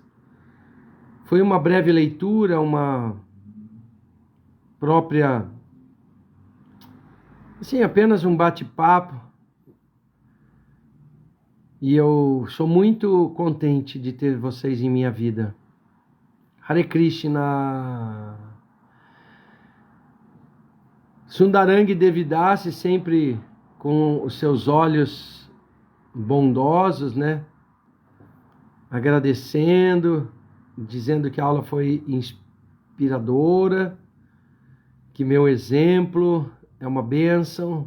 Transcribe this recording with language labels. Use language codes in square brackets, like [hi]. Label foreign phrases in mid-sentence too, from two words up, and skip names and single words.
[pt] Foi uma breve leitura, uma própria, assim, apenas um bate-papo, E eu sou muito contente de ter vocês em minha vida. [sa] हरे कृष्ण. [pt] Sundarangi Devidasi sempre com os seus olhos bondosos, né? Agradecendo, dizendo que a aula foi inspiradora, que meu exemplo é uma bênção.